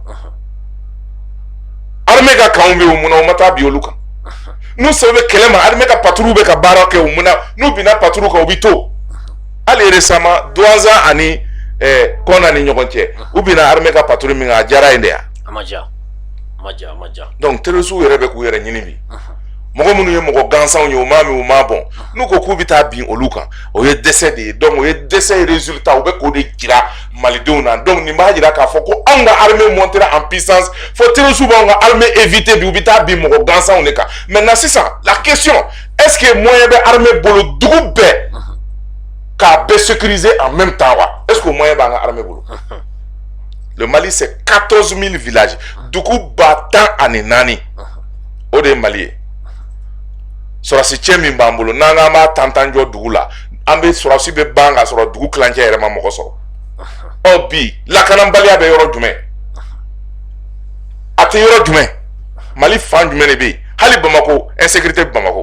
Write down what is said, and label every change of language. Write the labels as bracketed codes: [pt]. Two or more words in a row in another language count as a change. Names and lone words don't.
[bm] armée ka kanw bɛ yen munna u ma taa bi olu kan n'u sɛbɛ bɛ kɛlɛ ma armée ka patrouille bɛ ka baara kɛ u munna n'u binna patrouille kan u bɛ to hali récemment Douanza ani Kɔna ni ɲɔgɔn cɛ u binna armée ka patrouille min kan a diyara yen de ya. A ma diya. donc terrorisiw yɛrɛ bɛ k'u yɛrɛ ɲini bi mɔgɔ minnu ye mɔgɔ gansanw ye o ma min o ma bɔn n'u ko k'u bɛ taa bin olu kan o ye dɛsɛ de ye donc o ye dɛsɛ résultat u bɛ k'o de jira malidenw na donc nin b'a jira k'a fɔ ko anw ka armée [fr] montera en puissance [bm] fo terroriste b'anw ka armée éviter bi u bɛ taa bin mɔgɔ gansanw de kan maintenant sisan la [fr] question est-ce que moyen [bm] bɛ armée bolo dugu bɛɛ k'a bɛɛ [fr] sécuriser en même [bm] temps wa [fr] est-ce que moyen [bm] b'an ka armée bolo [fr] le Mali c'est 14 000 villages [bm] dugu 10 o de ye Mali ye sɔrɔsi cɛ min b'an bolo n'an k'an b'a tantan jɔ dugu la an bɛ sɔrɔsi bɛ ban ka sɔrɔ dugu kilancɛ yɛrɛ ma mɔgɔ sɔrɔ ɔ bi lakanabaliya bɛ yɔrɔ jumɛn a tɛ yɔrɔ jumɛn Mali fan jumɛn de bɛ yen hali Bamako insécurité bɛ Bamako